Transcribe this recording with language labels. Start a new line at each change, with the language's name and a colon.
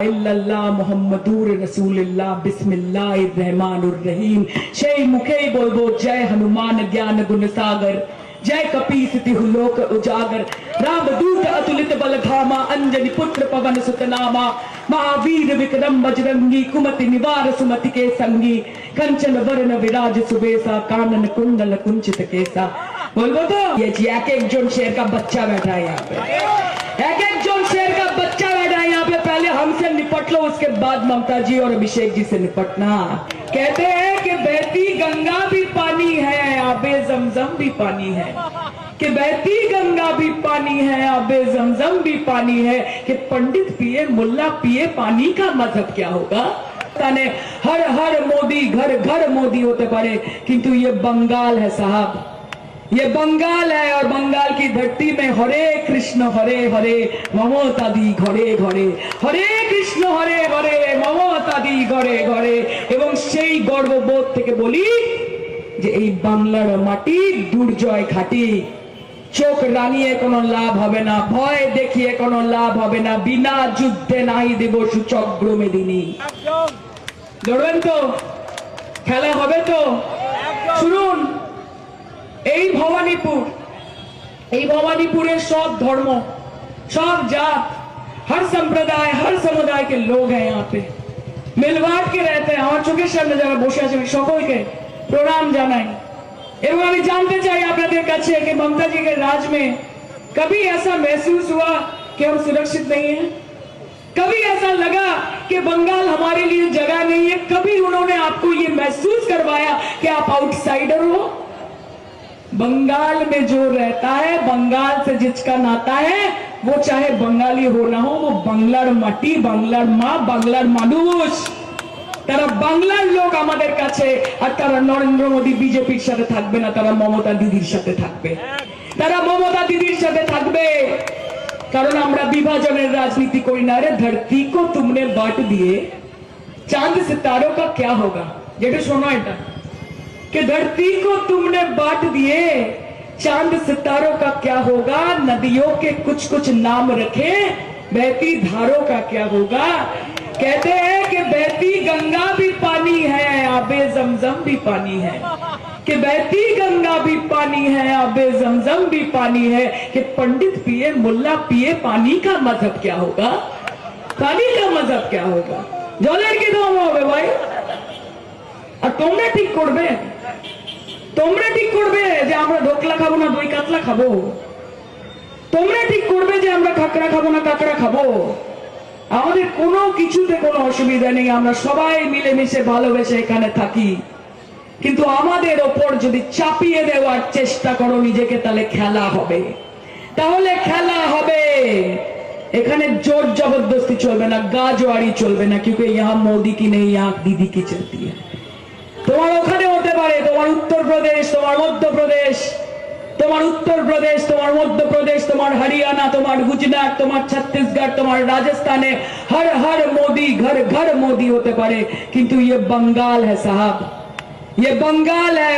Arabic: মুহাম্মাদুর রাসূলুল্লাহ বিসমিল্লাহির রহমানির রহিম।
Bangla: সেই মুখেই বলবো
Hindi: জয় হনুমান জ্ঞান গুণ সাগর, जय कपीसति लोक उजागर, राम दूत अतुलित बल धामा, अंजनी पुत्र पवन सुत नामा, महावीर विक्रम बजरंगी, कुमति निवार सुमति के संगी, कंचन वर्ण विराज सुबेसा, कानन कुंडल कुंचित केसा। बोलो तो ये एक एक जोन शेर का बच्चा बैठा है यहाँ पे, एक एक जोन शेर का बच्चा बैठा है यहाँ पे। पहले हमसे निपट लो, उसके बाद ममता जी और अभिषेक जी से निपटना। कहते हैं कि बहती गंगा भी पानी है, आबे जमजम भी पानी है, कि बहती गंगा भी पानी है, आबे जमजम भी पानी है, कि पंडित पिए मुल्ला पिए, पानी का मजहब क्या होगा। हर हर मोदी घर घर मोदी होते पड़े, किंतु ये बंगाल है साहब, ये बंगाल है। और बंगाल की धरती में हरे कृष्ण हरे हरे ममता दी घरे घरे, हरे कृष्ण हरे हरे ममता दी घरे घरे।
Bangla: এবং সেই গর্ববোধ থেকে বলি যে এই বাংলার মাটি দুর্জয় ঘাটি, চোখ রাঙিয়ে কোনো লাভ হবে না, ভয় দেখিয়ে কোনো লাভ হবে না, বিনা যুদ্ধে নাই দেব সুচক্র মেদিনী। ধরবেন তো, খেলা হবে তো। শুনুন, এই ভবানীপুর, এই ভবানীপুরের
Hindi: सब धर्म सब जात, हर संप्रदाय हर समुदाय के लोग हैं यहाँ पे, मिलवाट के रहते हैं।
Bangla: আমার চোখের সামনে যারা বসে আছে সকলকে প্রণাম জানাই। এবং আমি জানতে চাই আপনাদের কাছে
Hindi: कि ममता जी के राज में कभी ऐसा महसूस हुआ कि हम सुरक्षित नहीं हैं? कभी ऐसा लगा कि बंगाल हमारे लिए जगह नहीं है? कभी उन्होंने आपको ये महसूस करवाया कि आप आउटसाइडर हो? बंगाल में जो रहता है, बंगाल से जिसका नाता है, वो चाहे बंगाली हो ना हो, वो
Bangla: बांग्लार माटी, बांग्लार माँ, बांग्लार मानुष, তারা বাংলার লোক আমাদের কাছে। আর তারা নরেন্দ্র মোদী বিজেপির সাথে থাকবে না, তারা মমতা দিদির সাথে থাকবে, তারা মমতা দিদির সাথে থাকবে। কারণ আমরা বিভাজনের রাজনীতি করি না।
Hindi: রে ধরती को तुमने बांट दिए, चांद सितारों का क्या होगा।
Bangla: যেটা শোনো এটা,
Hindi: कि धरती को तुमने बांट दिए, चांद सितारों का क्या होगा। नदियों के कुछ कुछ नाम रखे, बहती धारों का क्या होगा। कहते हैं कि बहती गंगा भी पानी है, आबे जमजम भी पानी है, कि बहती गंगा भी पानी है, आबे जमजम भी पानी है, कि पंडित पिए मुल्ला पिए, पानी का मजहब क्या होगा। पानी का मजहब क्या होगा।
Bangla: जलेर की दाम হবে ভাই। আর তোমরা ঠিক করবে, তোমরা ঠিক করবে যে আমরা ঢোকলা খাবো না দই কাতলা খাবো, তোমরা ঠিক করবে যে আমরা কাঁকড়া খাবো না কাঁকড়া খাবো। আমাদের কোনো কিছুতে কোনো অসুবিধা নেই, আমরা সবাই মিলেমিশে ভালোবেসে এখানে থাকি। কিন্তু আমাদের ওপর যদি চাপিয়ে দেওয়ার চেষ্টা করো নিজেকে, তাহলে খেলা হবে, তাহলে খেলা হবে। এখানে জোর জবরদস্তি চলবে না,
Hindi: গাজোয়ারি চলবে না, क्योंकि यहाँ मोदी की नहीं, यहाँ दीदी की चलती है।
Bangla: তোমার ওখানে হতে পারে, তোমার উত্তরপ্রদেশ, তোমার মধ্যপ্রদেশ, তোমার উত্তরপ্রদেশ, তোমার মধ্যপ্রদেশ, তোমার হরিয়ানা, তোমার গুজরাট, তোমার ছত্तीसगढ़, তোমার রাজস্থানে
Hindi: हर हर मोदी घर घर मोदी होते पारे, किंतु ये बंगाल है
Bangla: साहब, ये बंगाल है।